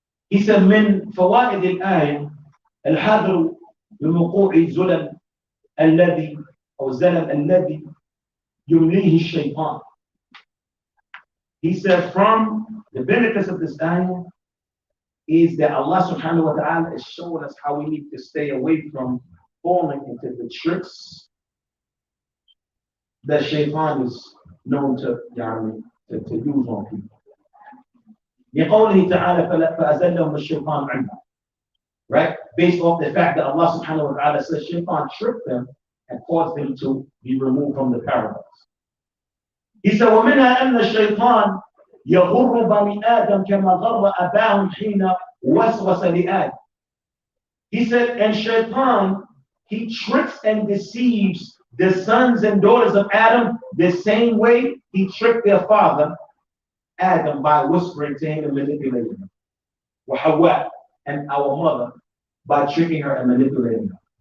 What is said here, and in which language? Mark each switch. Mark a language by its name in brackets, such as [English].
[English] He said, [Arabic] من فوائد الآية الحذر لوقوع الزلل الذي أو الزلل الذي يمليه الشيطان. [English] He said, from the benefits of this ayah is that Allah subhanahu wa ta'ala is showing us how we need to stay away from falling into the tricks that Shaytan is known to use on people. [Arabic] لقوله تعالى فأزلهم الشيطان عنها. [English] Right? Based off the fact that Allah subhanahu wa ta'ala says Shaytan tricked them and caused them to be removed from the paradise. He said, [Arabic] وَمِنْهَا أَنَّ الشَّيْطَانِ يَغُرُّ بَنِي آدَمْ كَمَا غَرَّ أَبَاهُمْ حِينَ وَسْوَسَ لِآدَمْ. [English] He said, and Shaytan, he tricks and deceives the sons and daughters of Adam the same way he tricked their father, Adam, by whispering to him and manipulating him. وَحَوَّا, and our mother, by tricking her and manipulating her.